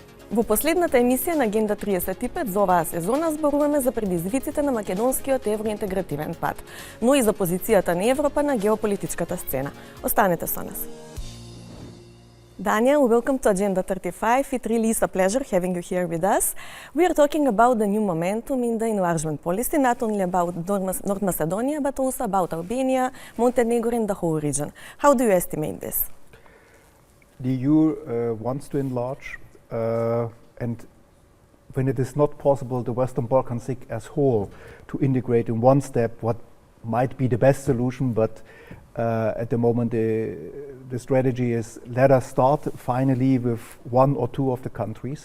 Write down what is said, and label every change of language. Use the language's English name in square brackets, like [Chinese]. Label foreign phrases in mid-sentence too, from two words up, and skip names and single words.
[Macedonian] Во последната емисија на Агенда 35 за оваа сезона зборуваме за предизвиците на македонскиот евроинтегративен пат, но и за позицијата на Европа на геополитичката сцена. Останете со нас. [English] Daniel, welcome to Agenda 35. It really is a pleasure having you here with us. We are talking about the new momentum in the enlargement policy, not only about North Macedonia, but also about Albania, Montenegro, and the whole region. How do you estimate this? The EU wants to enlarge, and when it is not possible, the Western Balkans as whole to integrate in one step what might be the best solution, but at the moment the strategy is let us start finally with one or two of the countries.